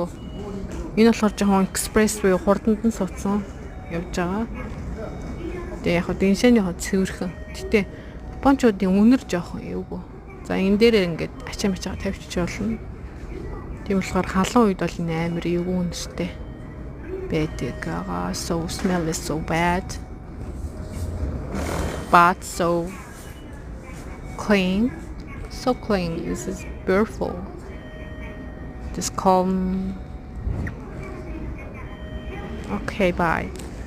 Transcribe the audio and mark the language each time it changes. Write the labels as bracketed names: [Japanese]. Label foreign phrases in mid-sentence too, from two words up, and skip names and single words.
[Mongolian] Энэ болохоор жоохон экспресс буюу хурданд нь суудсан явж байгаа. Тэгээ яг хөө Деншаны хот цэвэрхэн. Гэтэ Япончуудын үнэр жоохон юугүй. За энэ дээр ингэж ачаа мачаа тавьчих болно. Тийм болохоор халуун үед бол энэ амар эвгүй үнэтэй байдаг. [English] So smell is so bad. But so clean. So clean. This is beautiful. Just calm. Okay, bye.